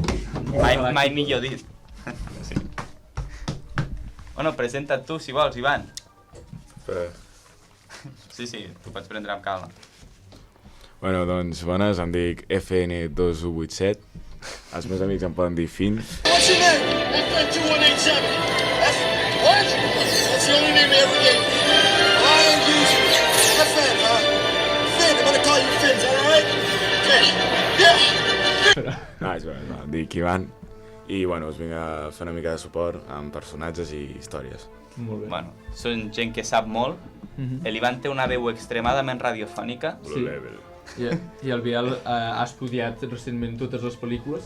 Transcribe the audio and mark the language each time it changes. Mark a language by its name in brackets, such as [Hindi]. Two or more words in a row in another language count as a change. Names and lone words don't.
[Catalan] Mai millor dit. Sí. Bueno, presenta't tu, si vols, Ivan. Espera. Sí, tu pots prendre amb calma. Bueno, doncs, bones, em dic FN2187. Els meus amics em poden dir Finn. [English] What's your name? FN2187. That's what? That's the only name they ever gave me. Ryan Houston. FN, huh? Finn, I'm gonna call you Finn, is that alright? Finn. Yeah. [Catalan] És broma, em dic Ivan. I, bueno, us vinc a fer una mica de suport amb personatges i històries. Molt bé. Bueno, són gent que sap molt. L'Ivan té una veu extremadament radiofònica. Sí. I el Biel ha estudiat recentment totes les pel·lícules.